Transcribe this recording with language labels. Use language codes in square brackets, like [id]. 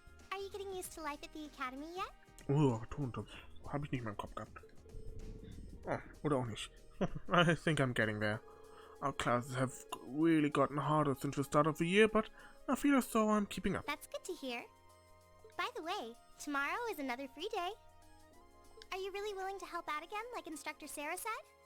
[en] Are you getting used to life at the academy yet? [de] Oh, betont, das habe ich nicht mehr im Kopf gehabt. Oh, oder auch nicht. [en] I think I'm getting there. Our classes have really gotten harder since the start of the year, but I feel as though I'm keeping up. That's good to hear. By the way, tomorrow is another free day. Are you really willing to help out again, like Instructor Sarah said?